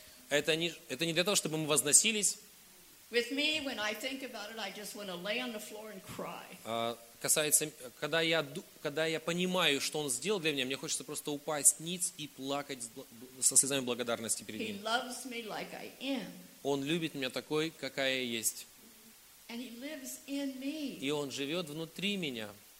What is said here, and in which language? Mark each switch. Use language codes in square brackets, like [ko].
[ru] Это не для того, чтобы мы возносились. [en] With me, when I think about it, I just want to lay on the floor and cry. [ru] Касается, когда я понимаю, что он сделал для меня, мне хочется просто упасть ниц и плакать со слезами благодарности перед ним. [en] He loves me like I am. [ru] Он любит меня такой, какая я есть. [en] And he lives in me. [ru] И он живет внутри меня.